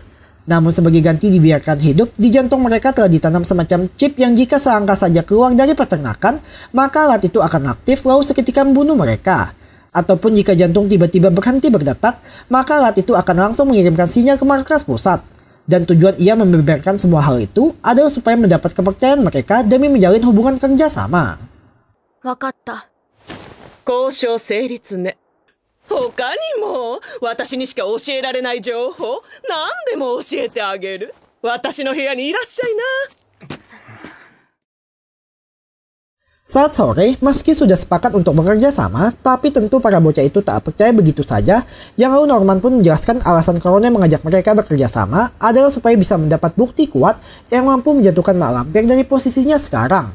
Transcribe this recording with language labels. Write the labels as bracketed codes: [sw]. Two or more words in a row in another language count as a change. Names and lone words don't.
[id] Namun sebagai ganti dibiarkan hidup, di jantung mereka telah ditanam semacam chip yang jika selangkah saja keluar dari peternakan, maka alat itu akan aktif lalu seketika membunuh mereka. Ataupun jika jantung tiba-tiba berhenti berdetak, maka alat itu akan langsung mengirimkan sinyal ke markas pusat. Dan tujuan ia membeberkan semua hal itu adalah supaya mendapat kepercayaan mereka demi menjalin hubungan kerja sama. [ja] Wakatta. 交渉成立ね。他にも私にしか教えられない情報何でも教えてあげる。私の部屋にいらっしゃいな。 [id] Saat sore, meski sudah sepakat untuk bekerja sama, tapi tentu para bocah itu tak percaya begitu saja. Yang lalu Norman pun menjelaskan alasan Crone mengajak mereka bekerja sama adalah supaya bisa mendapat bukti kuat yang mampu menjatuhkan Mak Lampir dari posisinya sekarang.